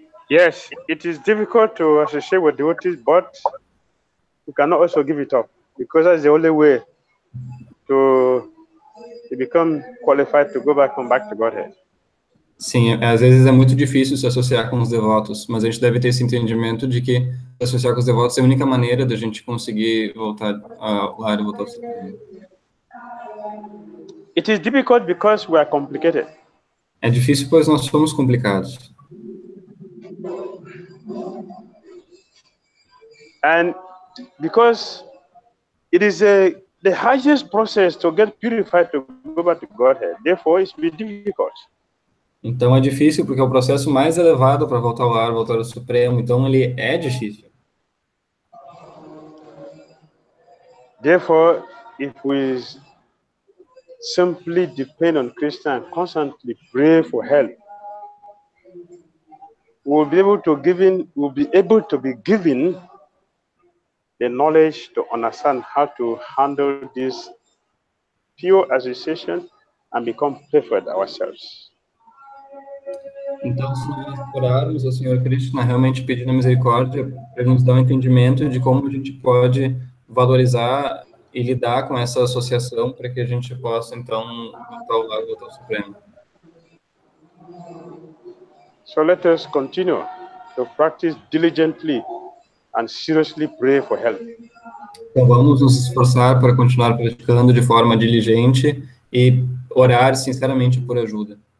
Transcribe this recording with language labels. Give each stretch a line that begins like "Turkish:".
English: Yes, it is difficult to associate with devotees, but you cannot also give it up, because that's the only way to become qualified to go back to Godhead.
Portuguese: Sim, às vezes é muito difícil se associar com os devotos, mas a gente deve ter esse entendimento de que se associar com os devotos é a única maneira da gente conseguir voltar ao lar e voltar ao Supremo.
English: It is difficult because we are complicated.
Portuguese: É difícil pois nós somos complicados.
English: And because it is the highest process to get purified to go back to Godhead, therefore it's very difficult.
Portuguese: Então é difícil porque é o processo mais elevado para voltar ao lar, voltar ao Supremo, então ele é difícil.
English: Therefore, if we simply depend on Krishna and constantly pray for help, will be able to be given the knowledge to understand how to handle this pure association and become preferred ourselves.
Portuguese: Então, se nós orarmos ao Senhor Krishna, realmente pedindo misericórdia, para nos dar um entendimento de como a gente pode valorizar e lidar com essa associação para que a gente possa, então, voltar ao lado do Supremo.
English: So let us continue to practice diligently and seriously pray for help.
Portuguese: Então, vamos nos esforçar para continuar praticando de forma diligente e orar sinceramente por ajuda.